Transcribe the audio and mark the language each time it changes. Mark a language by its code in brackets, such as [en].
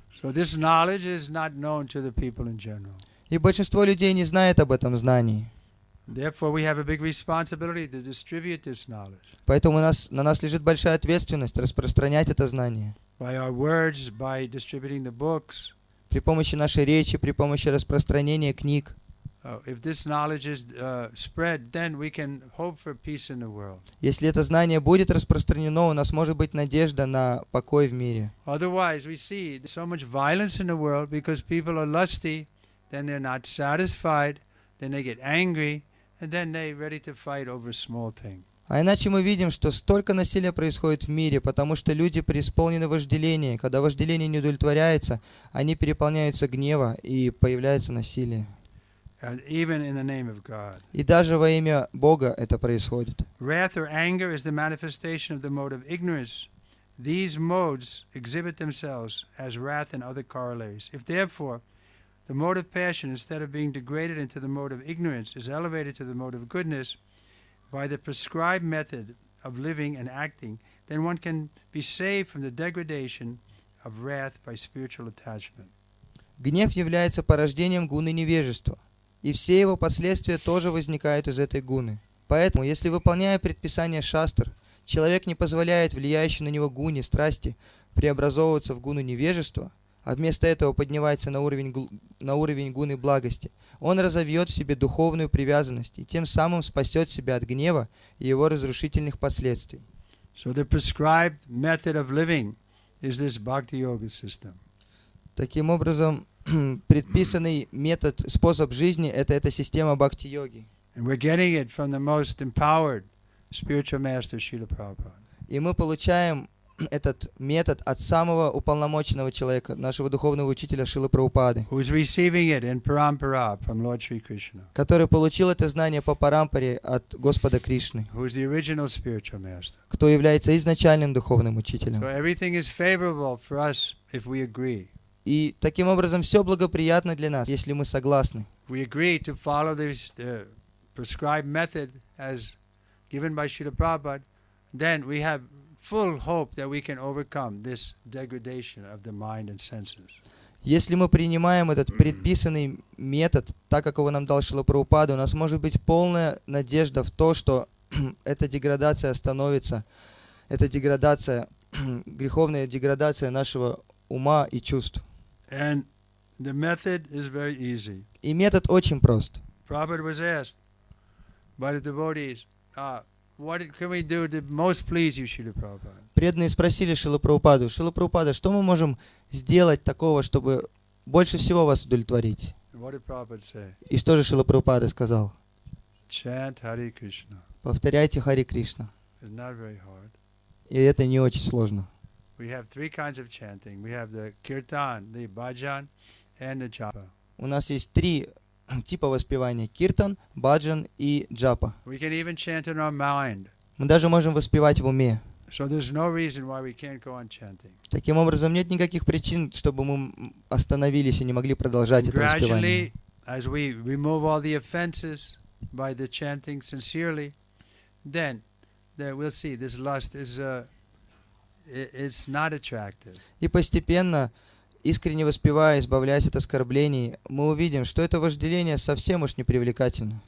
[en] So this knowledge is not known to the people in general. [ru] И большинство людей не знает об этом знании. [en] Therefore, we have a big responsibility to distribute this knowledge [ru] Поэтому на нас лежит большая ответственность распространять это знание. [en] by our words, by distributing the books. [ru] При помощи нашей речи, при помощи распространения книг. [en] If this knowledge is spread, then we can hope for peace in the world. [ru] Если это знание будет распространено, у нас может быть надежда на покой в мире. [en] Otherwise, we see so much violence in the world because people are lusty, then they're not satisfied, then they get angry, and then they're ready to fight over a small thing. [ru] А иначе мы видим, что столько насилия происходит в мире, потому что люди преисполнены вожделения. Когда вожделение не удовлетворяется, они переполняются гнева и появляется насилие. [en] Even in the name of God. [ru] И даже во имя Бога это происходит. [en] Wrath or anger is the manifestation of the mode of ignorance. These modes exhibit themselves as wrath and other corollaries. If therefore the mode of passion, instead of being degraded into the mode of ignorance, is elevated to the mode of goodness by the prescribed method of living and acting, then one can be saved from the degradation of wrath by spiritual attachment. [ru] Гнев является порождением гуны невежества, и все его последствия тоже возникают из этой гуны. Поэтому, если, выполняя предписания шастр, человек не позволяет влияющей на него гуне страсти преобразовываться в гуну невежества, а вместо этого поднимается на уровень гуны благости, он разовьет в себе духовную привязанность и тем самым спасет себя от гнева и его разрушительных последствий. [en] So the prescribed method of living is this bhakti yoga system. [ru] Таким образом, предписанный метод, способ жизни – это эта система бхакти-йоги. [en] And we're getting it from the most empowered spiritual master, Srila Prabhupada. [ru] И мы получаем этот метод от самого уполномоченного человека, нашего духовного учителя Шрилы Прабхупады, [en] Who is receiving it in parampara from Lord Sri Krishna. [ru] который получил это знание по парампаре от Господа Кришны, [en] Who is the original spiritual master. [ru] кто является изначальным духовным учителем. [en] So everything is favorable for us if we agree. [ru] И таким образом все благоприятно для нас, если мы согласны. [en] We agree to follow the prescribed method as given by Srila Prabhupada, then we have full hope that we can overcome this degradation of the mind and senses. [ru] Если мы принимаем этот предписанный метод, так как его нам дал Шрила Прабхупада, у нас может быть полная надежда в то, что эта деградация остановится, эта деградация, греховная деградация нашего ума и чувств. [en] And the method is very easy. [ru] И метод очень прост. [en] Prabhupada was asked by the devotees, what can we do to most please you, Srila Prabhupada? [ru] Преданные спросили Шрилу Прабхупаду: Шрила Прабхупада, что мы можем сделать такого, чтобы больше всего вас удовлетворить? [en] And what did Prabhupada say? [ru] И что же Шрила Прабхупада сказал? [en] Chant Hare Krishna. [ru] Повторяйте Хари Кришна. [en] It's not very hard. [ru] И это не очень сложно. [en] We have three kinds of chanting. We have the kirtan, the bhajan, and the japa. [ru] У нас есть три типа воспевания: киртан, баджан и джапа. [en] We can even chant in our mind. [ru] Мы даже можем воспевать в уме. [en] So there's no reason why we can't go on chanting. [ru] Таким образом, нет никаких причин, чтобы мы остановились и не могли продолжать это воспевание. [en] Gradually, as we remove all the offenses by the chanting sincerely, then we'll see this lust is not attractive. [ru] И постепенно, искренне воспевая, избавляясь от оскорблений, мы увидим, что это вожделение совсем уж не привлекательно.